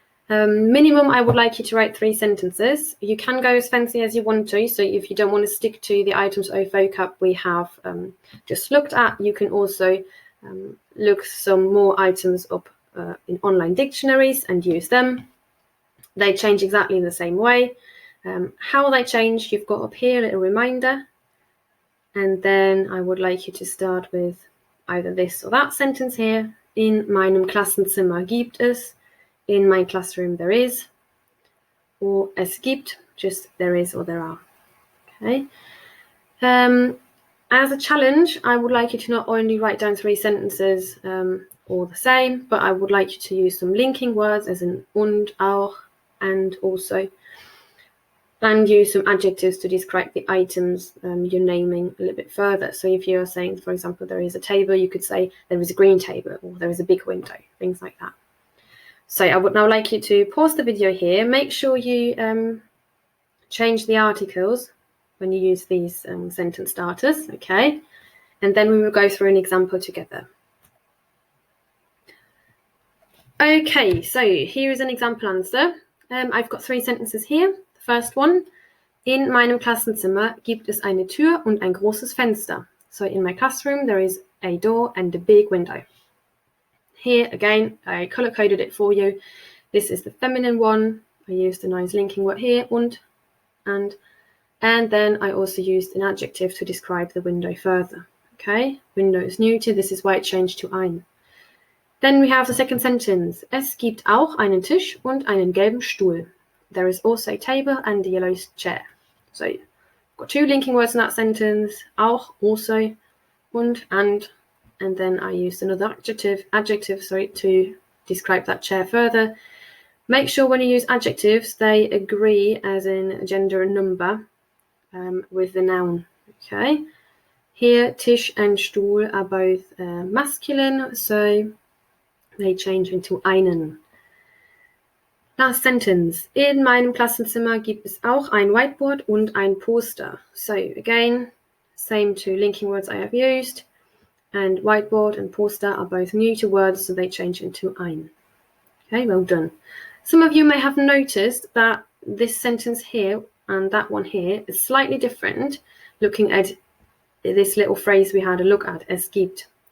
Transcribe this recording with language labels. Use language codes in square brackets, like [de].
[en] Minimum, I would like you to write 3 sentences. You can go as fancy as you want to, so if you don't want to stick to the items of vocab we have just looked at, you can also look some more items up in online dictionaries and use them. They change exactly in the same way. How they change, you've got up here a little reminder, and then I would like you to start with either this or that sentence here. [de] In meinem Klassenzimmer gibt es. [en] In my classroom there is, or es gibt, just there is or there are. Okay. As a challenge, I would like you to not only write down 3 sentences all the same, but I would like you to use some linking words as in und, auch, and also, and use some adjectives to describe the items you're naming a little bit further. So if you're saying, for example, there is a table, you could say there is a green table, or there is a big window, things like that. So I would now like you to pause the video here. Make sure you change the articles when you use these sentence starters, okay? And then we will go through an example together. Okay, so here is an example answer. I've got 3 sentences here. The first one, [de] in meinem Klassenzimmer gibt es eine Tür und ein großes Fenster. [en] So in my classroom there is a door and a big window. Here again, I color-coded it for you. This is the feminine one. I used a nice linking word here, und, and then I also used an adjective to describe the window further. Okay, window is neuter, this is why it changed to ein. Then we have the second sentence. [de] Es gibt auch einen Tisch und einen gelben Stuhl. [en] There is also a table and a yellow chair. So, you've got 2 linking words in that sentence. Auch, also, und then I used another adjective, to describe that chair further. Make sure when you use adjectives, they agree as in gender and number with the noun. Okay. Here, Tisch and Stuhl are both masculine, so they change into einen. Last sentence. [de] In meinem Klassenzimmer gibt es auch ein Whiteboard und ein Poster. [en] So again, same 2 linking words I have used. And whiteboard and poster are both neuter words, so they change into ein. Okay, well done. Some of you may have noticed that this sentence here and that one here is slightly different, looking at this little phrase we had a look at, es gibt.